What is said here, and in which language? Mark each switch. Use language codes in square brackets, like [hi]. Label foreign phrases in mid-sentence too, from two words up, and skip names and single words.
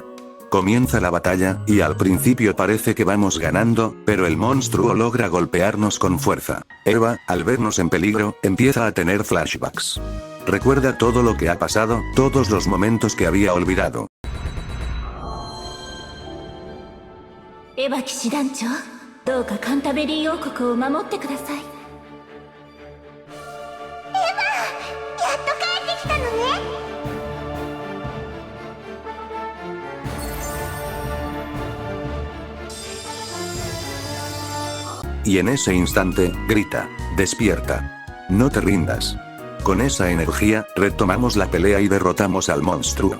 [es] Comienza la batalla, y al principio parece que vamos ganando, pero el monstruo logra golpearnos con fuerza. Eva, al vernos en peligro, empieza a tener flashbacks. Recuerda todo lo que ha pasado, todos los momentos que había olvidado. [ja] Eva 騎士団長、どうかカンタベリー王国を守ってください。エヴァ、やっと帰ってきたのね。 [es] Y en ese instante, grita, despierta. No te rindas. Con esa energía, retomamos la pelea y derrotamos al monstruo.